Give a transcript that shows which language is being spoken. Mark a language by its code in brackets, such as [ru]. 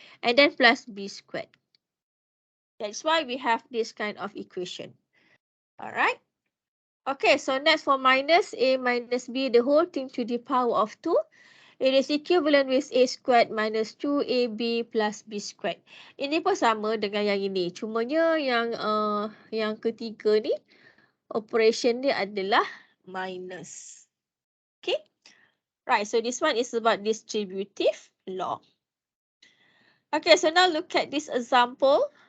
[en] And then plus B squared. That's why we have this kind of equation. Alright. Okay, so next for minus A minus B, the whole thing to the power of 2. It is equivalent with A squared minus 2AB plus B squared. [ms] Ini pun sama dengan yang ini. Cumanya yang ketiga ni, operation dia adalah minus. [en] Okay. Right, so this one is about distributive law. Okay, so now look at this example.